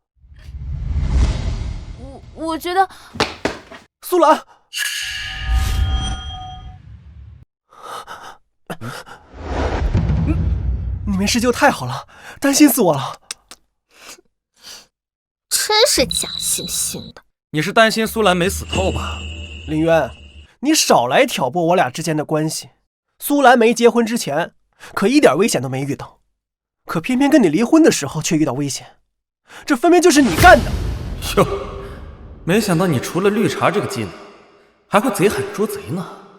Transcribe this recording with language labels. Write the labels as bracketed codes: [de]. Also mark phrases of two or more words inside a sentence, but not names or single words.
[zh] 我覺得，蘇蘭，你沒事就太好了，擔心死我了。真是假惺惺的。你是擔心蘇蘭沒死透吧？林淵，你少來挑撥我倆之間的關係。蘇蘭沒結婚之前，可一點危險都沒遇到，可偏偏跟你離婚的時候卻遇到危險，這分明就是你幹的。喲，沒想到你除了綠茶這個技能，還會賊喊捉賊呢。